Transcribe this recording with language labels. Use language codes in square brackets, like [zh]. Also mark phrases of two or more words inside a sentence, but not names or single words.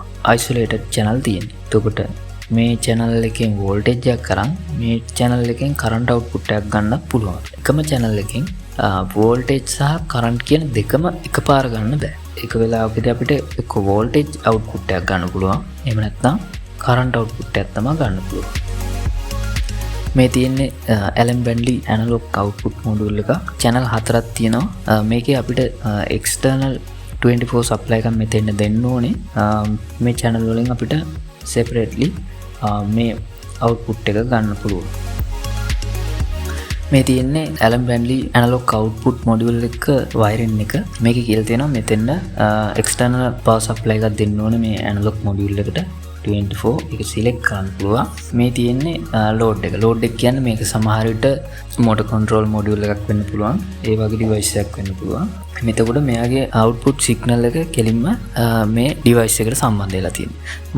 [en] isolated channel [si] තියෙනවා. එතකොට මේ channel එකෙන් voltage එකක් කරන් මේ channel එකෙන් [en] current output [si] එකක් ගන්නත් පුළුවන්. එකම channel එකෙන් voltage සහ current කියන දෙකම එකපාර ගන්න බෑ. එක වෙලාවකදී අපිට එක්ක [en] voltage output [si] එකක් ගන්න පුළුවන්. එහෙම නැත්නම් [en] current output [si] එකක් තමයි ගන්න පුළුවන්. මේ තියෙන්නේ Allen Bradley [en] analog output module [si] එක. channel 4ක් තියෙනවා. මේකේ අපිට [en] external 24 supply [si] එකක් මෙතෙන් දෙන්න ඕනේ. මේ channel වලින් අපිට separately මේ output එක ගන්න පුළුවන්. මේ තියෙන්නේ Allen Bradley [en] analog output module [si] එක wiring එක. මේකේ කියලා තියෙනවා මෙතෙන් [en] external power supply [si] එකක් දෙන්න ඕනේ මේ [en] analog module [si] එකට. 24 එක select කරන්න පුළුවන්. මේ තියෙන්නේ load එක. load එක කියන්නේ මේක සමහර විට [en] motor control module [si] එකක් වෙන්න පුළුවන්. ඒ වගේ device එකක් වෙන්න පුළුවන්. මෙතකොට මෙයාගේ [en] output signal [si] එක කෙලින්ම මේ device එකට සම්බන්ධ වෙලා තියෙනවා.